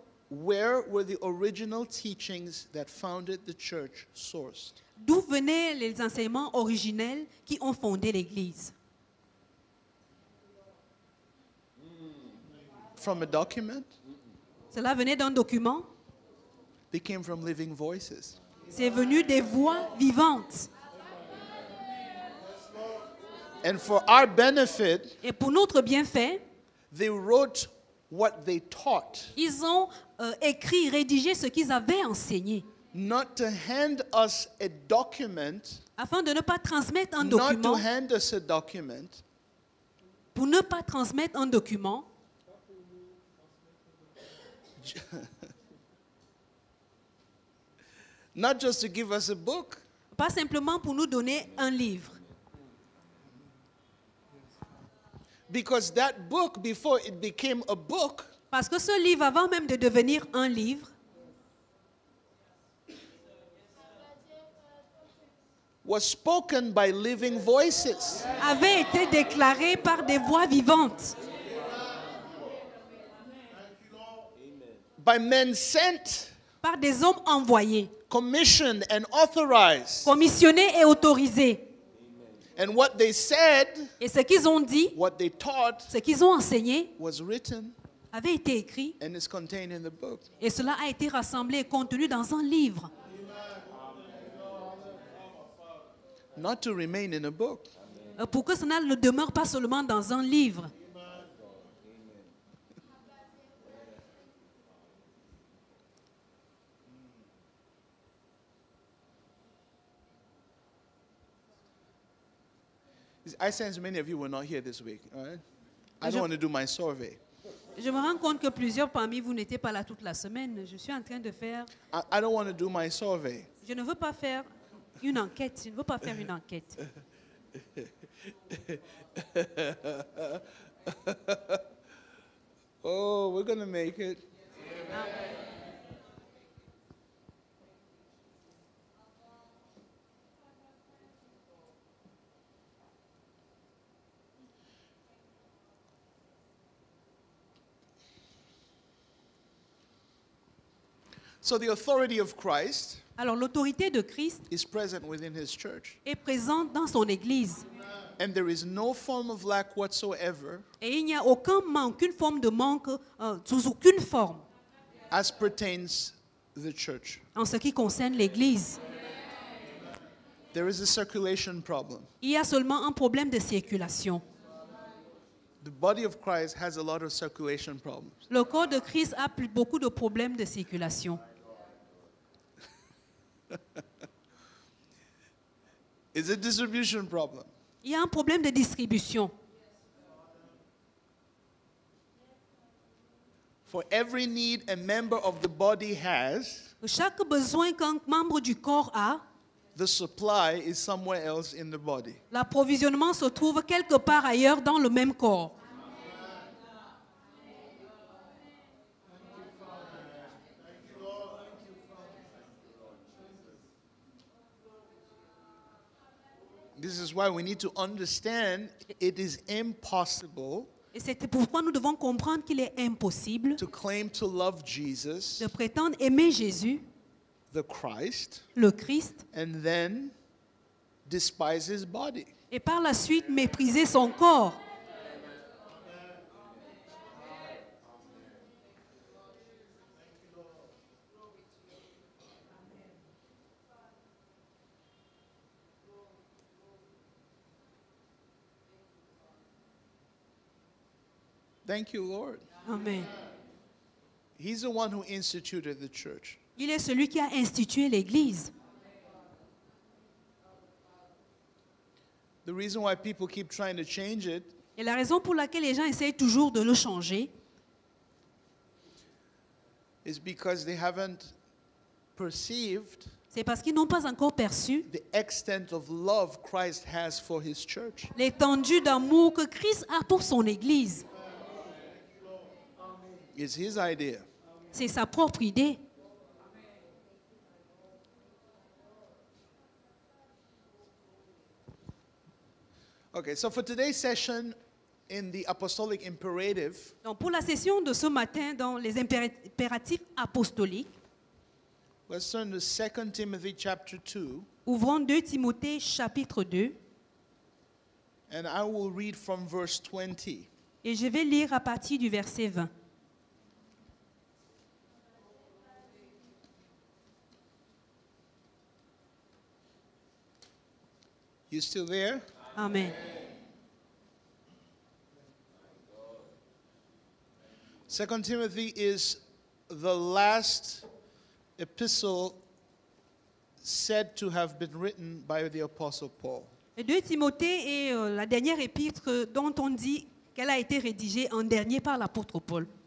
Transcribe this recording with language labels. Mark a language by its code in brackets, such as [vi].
[en] Where were the original teachings that founded the church sourced? [fr] D'où venaient les enseignements originels qui ont fondé l'Église? [en] From a document? [fr] Cela venait d'un document? [en] They came from living voices. [fr] C'est venu des voix vivantes. [en] And for our benefit, [fr] Et pour notre bienfait, [en] they wrote what they taught, [fr] ils ont écrit, rédigé ce qu'ils avaient enseigné, [en] not to hand us a document, [fr] afin de ne pas transmettre un [en] not to document, hand us a document, [fr] pour ne pas transmettre un document, [en] not just to give us a book, [fr] pas simplement pour nous donner un livre. [en] because that book, before it became a book, [fr] Parce que ce livre, avant même de devenir un livre, [en] was spoken by living voices, [fr] avait été déclaré par des voix vivantes, [en] by men sent, [fr] par des hommes envoyés, [en] commissioned, and authorized. [fr] commissionnés et autorisés. [en] And what they said, [fr] Et ce qu'ils ont dit, [en] what they taught, [fr] ce qu'ils ont enseigné, [en] was written [fr] avait été écrit, [en] and is contained in the book. [fr] et cela a été rassemblé et contenu dans un livre. [en] Not to remain in a book. [fr] Pour que cela ne demeure pas seulement dans un livre. [en] I sense many of you were not here this week. All right? I don't want to do my survey. [fr] Je me rends compte que plusieurs parmi vous n'étaient pas là toute la semaine. Je suis en train de faire... [en] I don't want to do my survey. [fr] Je ne veux pas faire une enquête. Je ne veux pas faire une enquête. [en] Oh, we're going to make it. So the authority of Christ [fr] Alors l'autorité de Christ [en] is present within his church. [fr] est présente dans son Église. [en] And there is no form of lack whatsoever [fr] Et il n'y a aucun manque, aucune forme de manque, sous aucune forme, [en] as pertains the church. [fr] En ce qui concerne l'Église, [en] There is a circulation problem. [fr] il y a seulement un problème de circulation. [en] The body of Christ has a lot of circulation problems. [fr] Le corps de Christ a beaucoup de problèmes de circulation. [en] It's a distribution problem. [fr] Il y a un problème de distribution. [en] For every need a member of the body has, [fr] Chaque besoin qu'un membre du corps a, [en] the supply is somewhere else in the body. [fr] l'approvisionnement se trouve quelque part ailleurs dans le même corps. [en] This is why we need to understand it is impossible [fr] Et c'est pourquoi nous devons comprendre qu'il est impossible [en] to claim to love Jesus, [fr] de prétendre aimer Jésus, [en] the Christ, [fr] le Christ, [en] and then despise his body. [fr] et par la suite mépriser son corps. [en] Thank you, Lord. [fr] Amen. [en] He's the one who instituted the church. [fr] Il est celui qui a institué l'Église. [en] The reason why people keep trying to change it [fr] Et la raison pour laquelle les gens essayent toujours de le changer, [en] is because they haven't perceived [fr] c'est parce qu'ils n'ont pas encore perçu [en] the extent of love Christ has for his church. [fr] l'étendue d'amour que Christ a pour son Église. [en] It's his idea. [fr] C'est sa propre idée. [en] Okay, so for today's session in the apostolic imperative, [fr] Donc pour la session de ce matin dans les impératifs apostoliques, [en] let's turn to 2 Timothy chapter 2, [fr] ouvrons 2 Timothée chapitre 2 [en] and I will read from verse 20. [fr] et je vais lire à partir du verset 20. [en] You still there? [fr] Amen. [en] 2 Timothy is the last epistle said to have been written by the apostle Paul. [fr] Et 2 Timothée est la dernière épître dont on dit qu'elle a été rédigée en dernier par l'apôtre Paul.